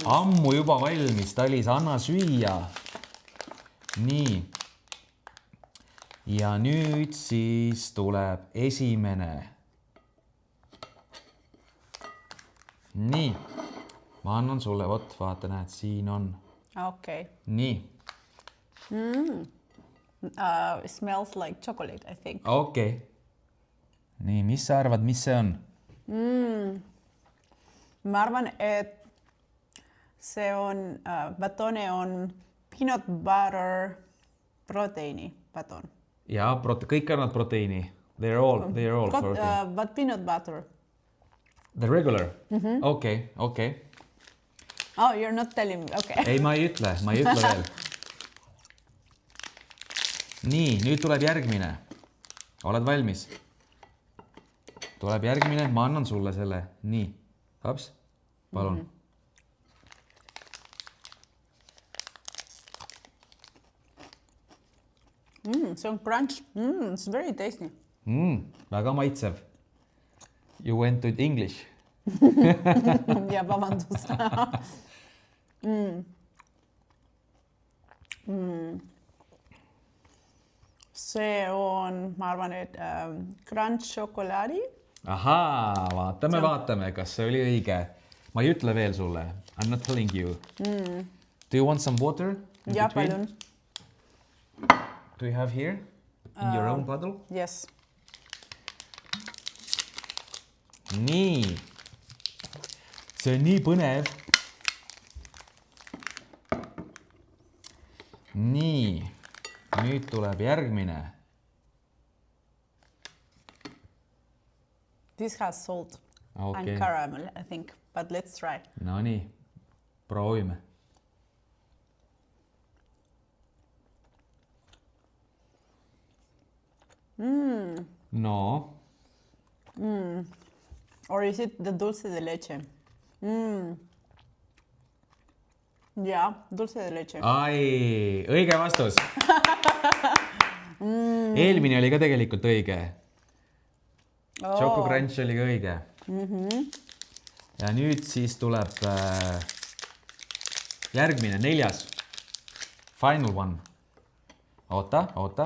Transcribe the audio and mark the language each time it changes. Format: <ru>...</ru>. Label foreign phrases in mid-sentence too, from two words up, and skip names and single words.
<et>Ammu juba valmis. Talis, anna süüa. Nii. Ja nüüd siis tuleb esimene. Nii. Ma annan sulle, vot, vaata, näed, siin on. Okei. Nii.</et> <en>It smells like chocolate, I think.</en> <et>Okei. Nii, mis sa arvad, mis see on? Ma arvan, et see on, batone on</et> <en>peanut butter</en> <et>proteiini baton. Jaa, kõik annavad proteiini.</et> <en>They're all protein. But peanut butter. The regular? Okei. Oh, you're not telling me, okei.</en> <et>Ei, ma ei ütle veel. Nii, nüüd tuleb järgmine. Oled valmis? Tuleb järgmine, ma annan sulle selle. Nii, haps, palun. See on crunch.</et> <en>It's very tasty.</en> <et>Väga maitsev.</et> <en>You went to English.</en> <et>Ja, vabandust. See on, ma arvan, et crunch šokolaadi. Ahaa, vaatame, kas see oli õige. Ma ei ütle veel sulle.</et> <en>I'm not telling you. Do you want some water?</en> <et>Ja, palun.</et> <en>Do you have here? In your own bottle? Yes.</en> <et>Nii. See on nii põnev. Nii. Nüüd tuleb järgmine.</et> <en>This has salt and</en> <et>Okei.</et> <en>caramel, I think. But let's try.</en> <et>No nii. Proovime. No.</et> <en>Or is it the</en> <es>dulce de leche?</es> <et>Ja,</et> <es>dulce de leche.</es> <et>Ai, õige vastus. Eelmine oli ka tegelikult õige. Choco Crunch oli ka õige. Ja nüüd siis tuleb järgmine, 4.</et> <en>Final one.</en> <et>Oota.</et>